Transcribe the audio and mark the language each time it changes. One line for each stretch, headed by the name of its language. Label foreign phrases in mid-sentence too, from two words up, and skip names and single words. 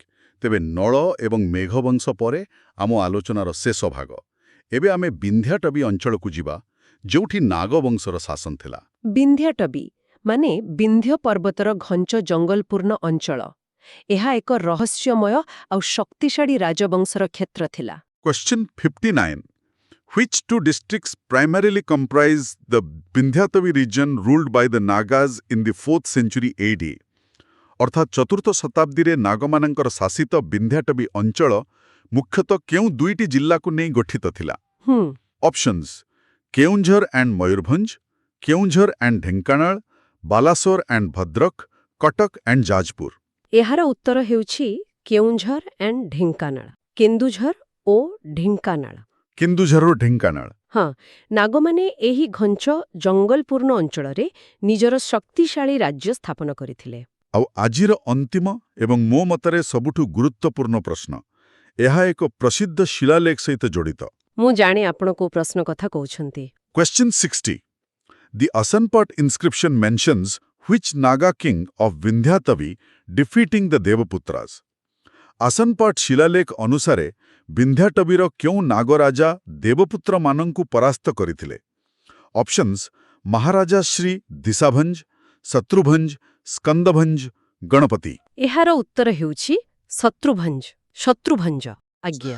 Odia: ତେବେ ନଳ ଏବଂ ମେଘବଂଶ ପରେ ଆମ ଆଲୋଚନାର ଶେଷ ଭାଗ। ଏବେ ଆମେ ବିନ୍ଧ୍ୟାଟବୀ ଅଞ୍ଚଳକୁ ଯିବା, ଯେଉଁଠି ନାଗବଂଶର ଶାସନ ଥିଲା। ବିନ୍ଧ୍ୟାଟବୀ ମାନେ ବିନ୍ଧ୍ୟ ପର୍ବତର ଘଞ୍ଚ ଜଙ୍ଗଲପୂର୍ଣ୍ଣ ଅଞ୍ଚଳ। ଏହା ଏକ ରହସ୍ୟମୟ ଆଉ ଶକ୍ତିଶାଳୀ ରାଜବଂଶର କ୍ଷେତ୍ର ଥିଲା।
English: Question 59. Which two districts primarily comprise the Vindhyatavi region ruled by the Nagas in the 4th century AD?
Odia: ଅର୍ଥାତ୍ ଚତୁର୍ଥ ଶତାବ୍ଦୀରେ ନାଗମାନଙ୍କର ଶାସିତ ବିନ୍ଧ୍ୟାଟବୀ ଅଞ୍ଚଳ ମୁଖ୍ୟତଃ କେଉଁ ଦୁଇଟି ଜିଲ୍ଲାକୁ ନେଇ ଗଠିତ ଥିଲା? ଅପସନ୍ସ: କେଉଁଝର ଆଣ୍ଡ ମୟୂରଭଞ୍ଜ, କେଉଁଝର ଆଣ୍ଡ ଢେଙ୍କାନାଳ, ବାଲାସୋର ଆଣ୍ଡ ଭଦ୍ରକ, କଟକ ଆଣ୍ଡ ଯାଜପୁର। ଏହାର ଉତ୍ତର ହେଉଛି କେଉଁଝର ଆଣ୍ଡ ଢେଙ୍କାନାଳ। କେନ୍ଦୁଝର ଓ ଢେଙ୍କାନାଳ। କେନ୍ଦୁଝରରୁ ଢେଙ୍କାନାଳ। ହଁ, ନାଗମାନେ ଏହି ଘଞ୍ଚ ଜଙ୍ଗଲପୂର୍ଣ୍ଣ ଅଞ୍ଚଳରେ ନିଜର ଶକ୍ତିଶାଳୀ ରାଜ୍ୟ ସ୍ଥାପନ କରିଥିଲେ। ଆଉ ଆଜିର ଅନ୍ତିମ ଏବଂ ମୋ ମତରେ ସବୁଠୁ ଗୁରୁତ୍ୱପୂର୍ଣ୍ଣ ପ୍ରଶ୍ନ, ଏହା ଏକ ପ୍ରସିଦ୍ଧ ଶିଳାଲେଖ ସହିତ ଜଡ଼ିତ। ମୁଁ ଜାଣେ ଆପଣ କୋଉ ପ୍ରଶ୍ନ କଥା କହୁଛନ୍ତି।
English: Question 60. The Asanpat inscription mentions which Naga king of Vindhyatavi defeating the Devaputras?
Odia: ଆସନପାଟ ଶିଳାଲେଖ ଅନୁସାରେ ବିନ୍ଧ୍ୟାଟବୀର କେଉଁ ନାଗରାଜା ଦେବପୁତ୍ରମାନଙ୍କୁ ପରାସ୍ତ କରିଥିଲେ? ଅପସନ୍ସ: ମହାରାଜା ଶ୍ରୀ ଦିଶାଭଞ୍ଜ, ଶତ୍ରୁଭଞ୍ଜ, ସ୍କନ୍ଦଭଞ୍ଜ, ଗଣପତି। ଏହାର ଉତ୍ତର ହେଉଛି ଶତ୍ରୁଭଞ୍ଜ। ଶତ୍ରୁଭଞ୍ଜ, ଆଜ୍ଞା।